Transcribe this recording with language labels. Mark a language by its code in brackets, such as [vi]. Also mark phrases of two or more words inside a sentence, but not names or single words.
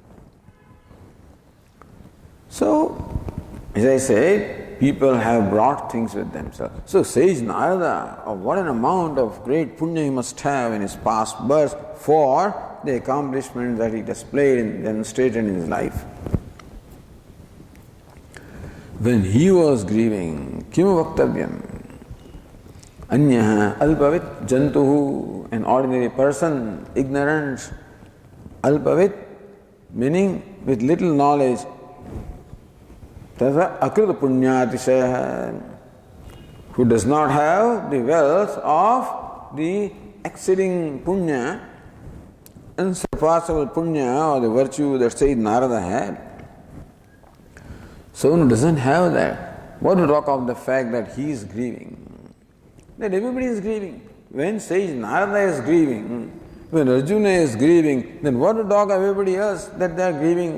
[en] So, as I said, people have brought things with themselves. So sage Narada, what an amount of great punya he must have in his past births for the accomplishments that he displayed and demonstrated in his life. When he was grieving, [sa] kimu vaktavyam? Anyaha alpavit jantuhu, [en] an ordinary person, ignorant, alpavit, meaning with little knowledge, [sa] tasa akrita punyatisaya, [en] who does not have the wealth of the exceeding punya, unsurpassable punya, or the virtue that Sage Narada had. So who doesn't have that, what to talk of the fact that he is grieving? That everybody is grieving. When Sage Narada is grieving, when Arjuna is grieving, then what to talk of everybody else that they are grieving?